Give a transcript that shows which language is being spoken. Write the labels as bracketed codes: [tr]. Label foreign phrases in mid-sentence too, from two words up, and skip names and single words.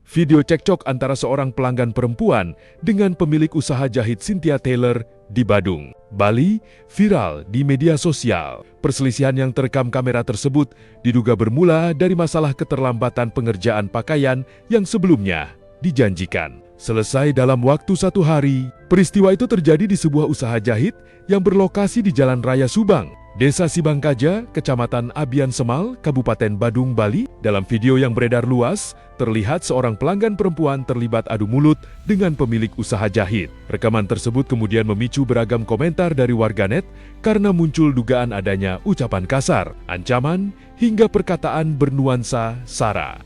[id] Video cekcok antara seorang pelanggan perempuan dengan pemilik usaha jahit Cynthia Taylor di Badung, Bali, viral di media sosial. Perselisihan yang terekam kamera tersebut diduga bermula dari masalah keterlambatan pengerjaan pakaian yang sebelumnya dijanjikan selesai dalam waktu 1 hari. Peristiwa itu terjadi di sebuah usaha jahit yang berlokasi di Jalan Raya Subang, Desa Sibangkaja, Kecamatan Abian Semal, Kabupaten Badung, Bali. Dalam video yang beredar luas, terlihat seorang pelanggan perempuan terlibat adu mulut dengan pemilik usaha jahit. Rekaman tersebut kemudian memicu beragam komentar dari warganet karena muncul dugaan adanya ucapan kasar, ancaman, hingga perkataan bernuansa sara.